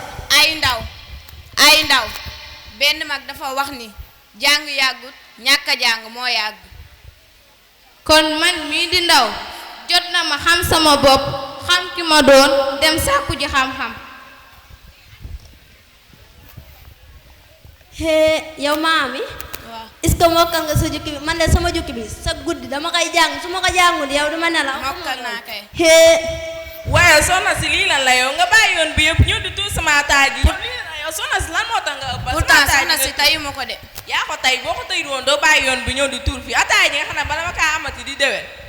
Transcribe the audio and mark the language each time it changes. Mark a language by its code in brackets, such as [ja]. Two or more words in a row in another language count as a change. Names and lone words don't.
[wo] Ay ndaw, ay ndaw, benn mag dafa wax ni, "Jàng yàggut, ñàkk a jàng moo yàgg." Kon man mii di ndaw, jot na ma xam sama bopp, xam ki ma doon, dem sàkku ji xam-xam. Hee, yow maami? Waaw. [fr] Est-ce que [wo] mokkal nga sa jukki bi? Man de sama jukki bi, sa guddi dama koy jàng, su ma ko jàngul yow duma nelaw. Mokkal naa kay. Hee. Waaye soxna si, lii lan la yow? Nga bàyyi yoon bi yëpp ñëw di tuur sama ataaya ji. Yow lii la yow, soxna si, lan moo tax nga ëppal? Pourtant, Sama ataaya soxna ji si, nga tayuma ko de. Yaa ko tay, boo ko tayul woon doo bàyyi yoon bi ñëw di tuur fii. Ataaya ji nga xam ne bala ma kaa amati di déwén.